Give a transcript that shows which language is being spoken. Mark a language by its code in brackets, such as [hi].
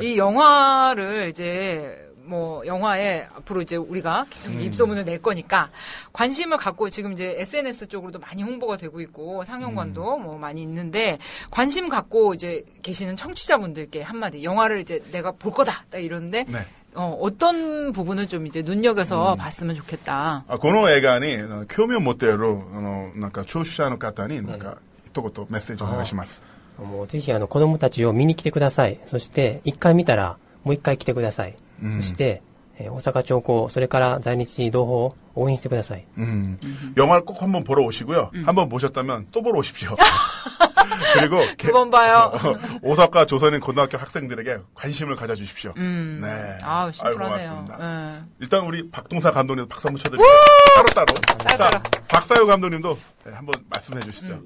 [ko] 이 영화를 이제 영화에 앞으로 이제 우리가 계속 이제 입소문을 낼 거니까 관심을 갖고 지금 이제 SNS 쪽으로도 많이 홍보가 되고 있고 상영관도 많이 있는데 관심 갖고 이제 계시는 청취자분들께 한마디 영화를 이제 내가 볼 거다 딱 이러는데 네. 어떤 부분을 좀 이제 눈여겨서 봤으면 좋겠다. [ja] この映画に興味を持っている聴取者の方に一言メッセージをお願いします。ぜひ子供たちを見に来てください。そして一回見たらもう一回来てください。そして大阪長高それから在日同胞を応援してください. [ko] 영화를 꼭 한번 보러 오시고요. 한번 보셨다면 또 보러 오십시오. 그리고 두 번 봐요. 오사카 조선인 고등학교 학생들에게 관심을 가져주십시오. 네. 심플하네요. 고맙습니다. 일단 우리 박동사 감독님도 박수 한번 쳐드릴게요. 따로따로. 자, 박사유 감독님도 한번 말씀해 주시죠.